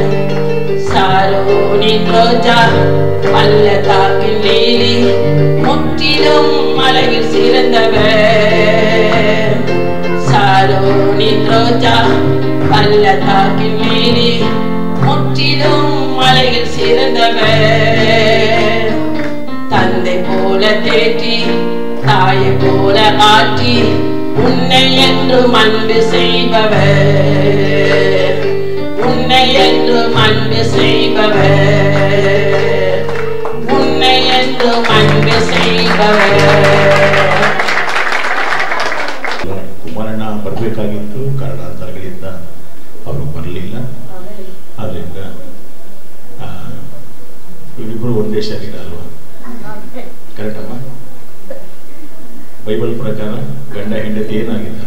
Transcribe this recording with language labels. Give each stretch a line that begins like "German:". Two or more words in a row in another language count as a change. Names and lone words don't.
Tamil: சாரோனின் ரோஜா பள்ளத்தாக்கின் லீலி முற்றிலும் அழகில் சிறந்தவர் சாரோனின் ரோஜா பள்ளத்தாக்கின் லீலி முற்றிலும் அழகில் சிறந்தவர் தந்தை போல தேற்றி தாயை போல ஆற்றி உன்னை என்றும் அன்பு செய்பவர் உன்னை என்றும் அன்பு செய்பவர் உன்னை என்றும் ಅನ್ವೆ
Kannada: ಕುಮಾರಣ್ಣ ಬರಬೇಕಾಗಿತ್ತು, ಕಾರಣಾಂತರಗಳಿಂದ ಅವರು ಬರಲಿಲ್ಲ. ಆದ್ದರಿಂದ ಇವರಿಬ್ಬರು ಒಂದೇ ಶರೀರ ಅಲ್ವಾ? ಕರೆಕ್ಟ್ ಅಮ್ಮ? ಬೈಬಲ್ ಪ್ರಕಾರ ಗಂಡ ಹೆಂಡತಿ ಏನಾಗಿದ್ದಾರೆ?